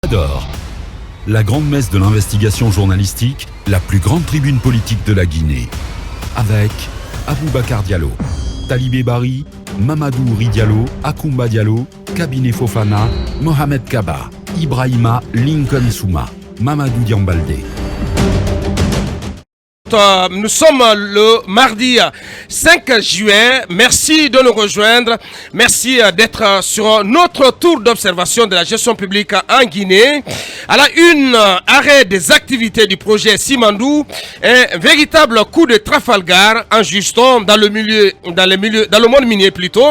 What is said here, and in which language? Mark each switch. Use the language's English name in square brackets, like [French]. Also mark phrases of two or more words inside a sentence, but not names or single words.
[French] Adore. La grande messe de l'investigation journalistique, la plus grande tribune politique de la Guinée. Avec Aboubacar Diallo, Talibé Bari, Mamadou Ouri Diallo, Akoumba Diallo, Kabinet Fofana, Mohamed Kaba, Ibrahima Lincoln Souma, Mamadou Diambalde. Nous sommes le mardi 5 juin. Merci de nous rejoindre. Merci d'être sur notre tour d'observation de la gestion publique en Guinée. À la une, arrêt des activités du projet Simandou, un véritable coup de Trafalgar en Juston dans le monde minier plutôt.